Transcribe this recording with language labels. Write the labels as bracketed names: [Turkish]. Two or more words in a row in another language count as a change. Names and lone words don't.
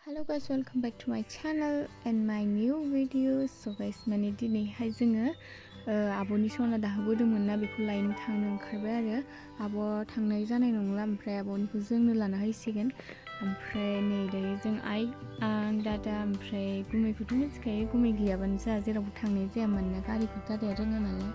[English] guys, welcome back to my channel and my new video. So guys, [Bodo] माने दिनैहाय जोङो आब'नि सना दाहोबोदोंमोन ना बेखौ लायनो थांनो ओंखारबाय आरो आब' थांनाय जानाय नंला ओमफ्राय आब'निखौ जोंनो लाना हैसिगोन ओमफ्राय नै दायो जों आं दादा ओमफ्राय गुमैखौथ' मिथिखायो गुमै गैयाबानो जोंहा जेरावबो थांनाय जाया मानोना गारिखौ दादाया रोङा नालाय